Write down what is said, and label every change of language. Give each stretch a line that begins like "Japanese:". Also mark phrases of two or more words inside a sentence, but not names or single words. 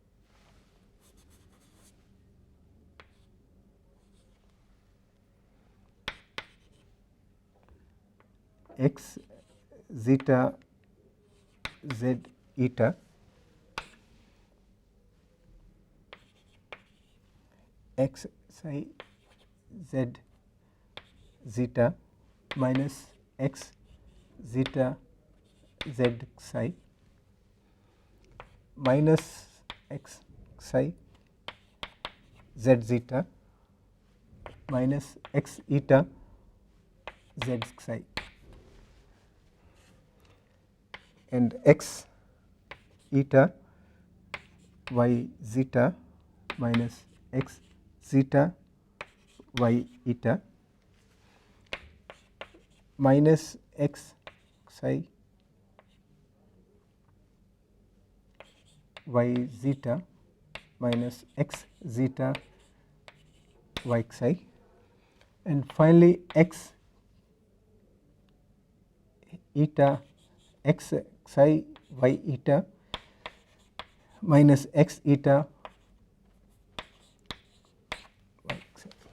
English: x zeta, z eta, x psi, z zeta minus x zeta, z psi minus x psi, z zeta minus x eta, z psi, and x eta, y zeta minus x zeta, y eta minus x psi, y zeta minus x zeta y psi, and finally x eta x psi y eta minus x eta y psi.